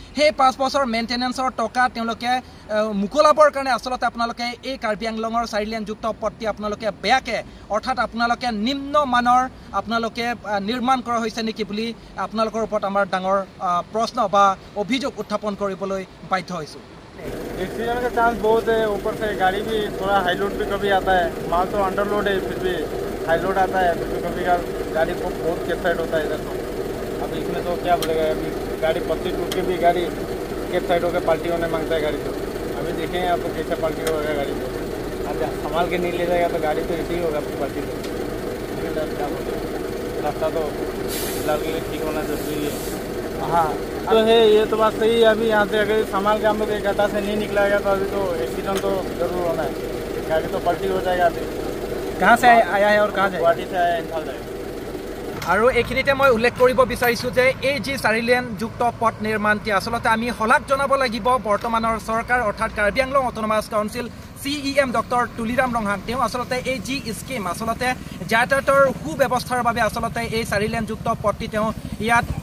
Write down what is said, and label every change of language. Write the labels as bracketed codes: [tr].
[as] সেই 5 বছৰ মেইনটেনেন্সৰ টকা তেওঁলোকে মুকলাবৰ কাৰণে আচলতে আপোনালোকে এই কাৰ্বি আংলঙৰ 4 লেনযুক্ত পথটি আপোনালোকে বেয়াকে, অৰ্থাৎ আপোনালোকে নিম্নমানৰ আপোনালোকে নিৰ্মাণ কৰা হৈছে নেকি বুলি আপোনালোকৰ ওপৰত আমাৰ ডাঙৰ প্ৰশ্ন বা অভিযোগ উত্থাপন কৰিবলৈ বাধ্য হৈছোঁ। [hi] एक्सीडेंट का चांस बहुत है। ऊपर से गाड़ी भी थोड़ा हाई लोड भी कभी आता है, माल तो अंडर लोड है, फिर भी हाई लोड आता है, फिर भी कभी गाड़ी को बहुत कैप साइड होता है इधर। तो अब इसमें तो क्या बोलेगा, अभी गाड़ी पत्ती टूट के भी गाड़ी कैप साइड होकर पलटी होने मांगता है गाड़ी। तो अभी देखेंगे आपको कैसे पलटी होगा गाड़ी। तो अब संभाल के नहीं ले जाएगा तो गाड़ी तो ऐसे ही होगा पलटी। तो क्या बोलते रास्ता तो फिलहाल के लिए ठीक होना जरूरी है। हाँ तो है, ये तो बात सही है। अभी यहाँ से अगर संभाल के हम लोग एक गड्ढा से नहीं निकलाएगा तो अभी तो एक्सीडेंट तो जरूर होना है, गाड़ी तो पलटी हो जाएगा। अभी कहाँ से आया है और कहाँ जाएगा? गुवाहाटी से आया, इम्फाल जाएगा। [as] আৰু এইখিনিতে মই উল্লেখ কৰিব বিচাৰিছোঁ যে এই যি 4 লেনযুক্ত পথ নিৰ্মাণটি আচলতে আমি শলাগ জনাব লাগিব বৰ্তমানৰ চৰকাৰ, অৰ্থাৎ Karbi Anglong autonomous council CEM doctor Tuliram Ronghang. তেওঁ আচলতে এই যি স্কিম আচলতে যাতায়াতৰ সুব্যৱস্থাৰ বাবে আচলতে এই 4 লেনযুক্ত পথটি তেওঁ ইয়াত